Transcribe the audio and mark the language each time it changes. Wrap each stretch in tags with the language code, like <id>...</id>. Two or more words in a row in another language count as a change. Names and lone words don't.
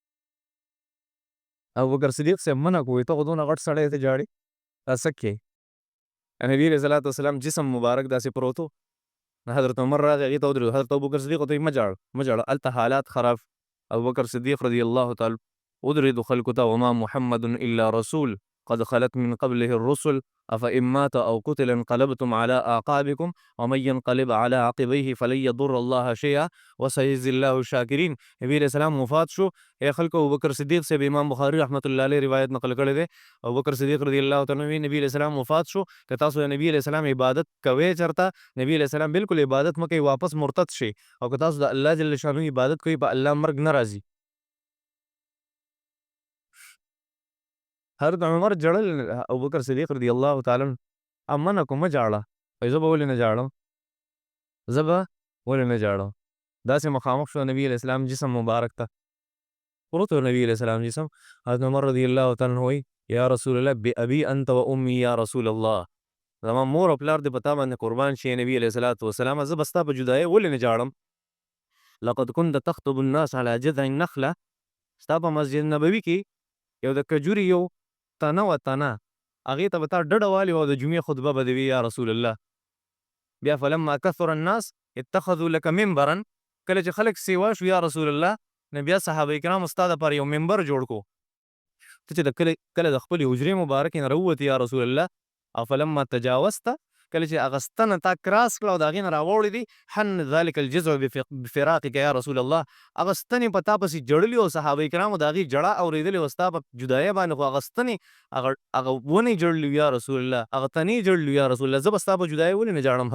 <ps>ابوبکر صدیق صاحب منع کو ته خو دونه غټ سړی ته جاړې، دا څه کوې؟ نبي علیه صلات وسلام جسم مبارک داسې پروت و. حضرت عمر راغی هغې ته ودرېد. حضرت ابوبکر صدیق ورته وایي مه جاړه هلته حالات خراب. ابوبکر صدیق رضی الله تعالی ودرېدو خلکو ته</ps> <ar>وما محمد الا رسول قد خلت من قبله الرسل افإن مات او قتل انقلبتم على اعقابكم ومن ينقلب على عقبيه فلن يضر الله شيئا وسيجزي الله الشاکرین.</ar> <ps>نبی علیہ السلام وفات شو. اے خلکو ابوبکر صدیق سے امام بخاری رحمۃ اللہ علیہ روایت نقل کړی دی. ابوبکر صدیق رضی الله تعالی عنہ نبی علیہ السلام وفات شو. که تاسو د نبی علیہ السلام عبادت کوئ چرته، نبی علیہ السلام بالکل عبادت مه کوئ، واپس مرتد شي. او که تاسو د الله جل شانه عبادت کوئ، په الله مرګ نه راځي. حضرت عمر جړل ابوبکر صدیق رضی الله تعالی عنہ امنه کو مه جاړه. وایي زه به ولې نه جاړم، زه به ولې نه جاړم. داسې مخامخ شو نبی علیہ السلام جسم مبارک ته پروت و. نبی علیہ السلام جسم. حضرت عمر رضی الله تعالی عنہ وایي</ps> <ar>یا رسول الله بأبي انت و امي یا رسول الله،</ar> <ps>زما مور او پلار دې په تا باندې قربان شي نبی علیہ الصلوۃ والسلام، زه به ستا په جدایۍ ولې نه جاړم.</ps> <ar>لقد كنت تخطب الناس على جذع النخله،</ar> <ps>ستا په مسجد نبوي کې یو د کجوري یو تنه و تنه، هغې ته به تا ډډه والې او د جمعې خطبه به دې وي</ps> <ar>یا رسول الله. بیا فلما کثر الناس اتخذوا لك منبرا،</ar> <ps>کله چې خلک سیوا شو</ps> <ar>یا رسول الله،</ar> <ps>نو بیا صحابه کرام ستا دپاره یو منبر جوړ کو. ته چې کله د خپلې حجرې مبارکې نه راووتې</ps> <ar>یا رسول الله،</ar> <ps>او</ps> <ar>فلما تجاوزته،</ar> <ps>کله چې هغه ستنه تا کراس کړه او د هغې نه راوړې دي،</ps> <ar>حن ذلک الجزع بفراقک یا رسول الله،</ar> <ps>هغه ستنې په تا پسې جړلي او صحابه کرامو د هغې جړه اورېدلې وه ستا په جدایۍ باندې، خو هغه ستنې هغه ونې جړلي</ps> <ar>یا رسول الله،</ar> <ps>هغه تنې جړلي</ps> <ar>یا رسول الله،</ar> <ps>زه به ستا په جدایۍ ولې نه جاړم.</ps>